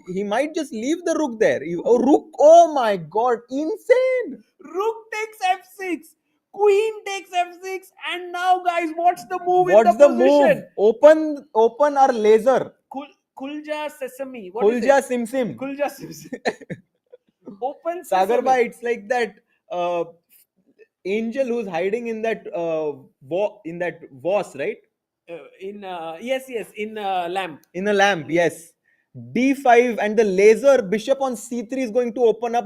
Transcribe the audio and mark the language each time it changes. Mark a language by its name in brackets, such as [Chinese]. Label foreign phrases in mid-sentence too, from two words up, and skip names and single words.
[English] He might just leave the rook there. Rook. Oh my god. Insane. Rook takes f6. Queen takes f6. And now, guys, what's the move What's in the the position? move? Open our laser. [Hindi] खुल जा [English] Sesame. What is [Hindi] खुल जा [English] it? [Hindi] सिम सिम. खुल जा [English] Sesame. Open Sagar Sesame. bhai, it's like that angel who's hiding in that vase, right? Yes, in lamp. In a lamp, yes. D5 and the laser bishop on C3 is going to open up.